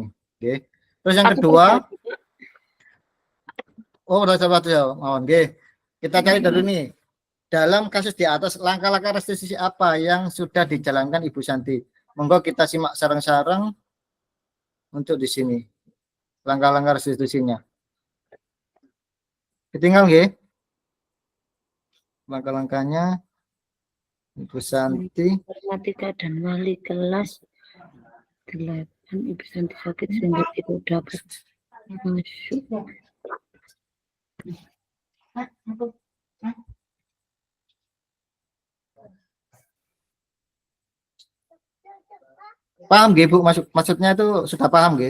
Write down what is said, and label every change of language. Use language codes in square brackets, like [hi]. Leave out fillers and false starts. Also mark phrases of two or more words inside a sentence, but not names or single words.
[id] Oke. Terus yang kedua, oke. Kita cari dulu nih. Dalam kasus di atas, langkah-langkah restitusi apa yang sudah dijalankan Ibu Santi? Monggo kita simak sarang-sarang untuk di sini. Langkah-langkah restitusinya. Ketinggal nggih? Langkah-langkahnya Ibu Santi. Matematika dan wali kelas 8 Ibu Santi sakit sehingga tidak dapat masuk. Paham nggih Bu, maksudnya itu sudah paham nggih?